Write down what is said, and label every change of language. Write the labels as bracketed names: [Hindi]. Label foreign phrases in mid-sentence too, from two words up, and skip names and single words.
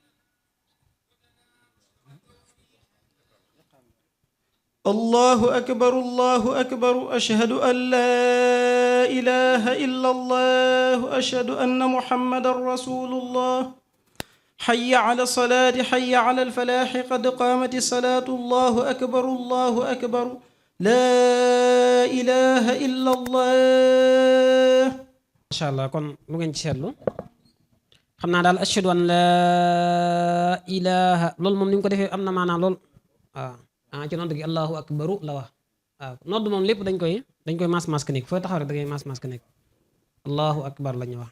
[Arabic] الله أكبر الله أكبر أشهد أن لا إله إلا الله أشهد أن محمدا رسول الله حي على الصلاة حي على الفلاح قد قامت الصلاة الله أكبر الله أكبر لا إله إلا الله. ما شاء الله [Wolof] kon lu ngeen ci seetlu xam naa daal [Arabic] أشهد أن لا إله [Wolof] loolu moom ni mu ko defee am na maanaam lool waaw ci nodd gi [Arabic] الله أكبر [Wolof] la wax waaw nodd moom lépp dañ koy mas nekk fooy taxaw rek da ngay mas nekk [Arabic] الله أكبر [Wolof] la ñu wax.